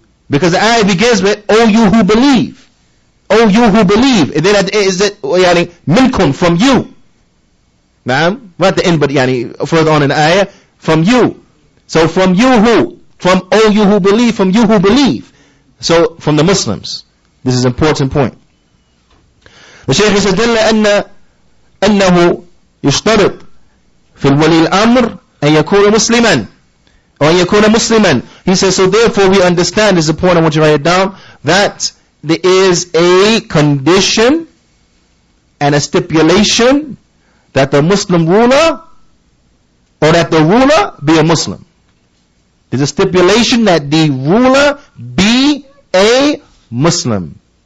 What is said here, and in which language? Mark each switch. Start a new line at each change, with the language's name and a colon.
English: Because the ayah begins with, O you who believe. O you who believe. And then at the end is it, minkum, from you. Naam, not the end, but further on in the ayah, from you. So from you who? From O you who believe, from you who believe. So from the Muslims. This is an important point. The Shaykh says,
Arabic: دل أنه يشترط في الولي الأمر أن يكون مسلما or أن يكون مسلما.
English: He says, so therefore we understand, this is the point I want you to write it down, that there is a condition and a stipulation that the Muslim ruler or that the ruler be a Muslim. There's a stipulation that the ruler be a Muslim.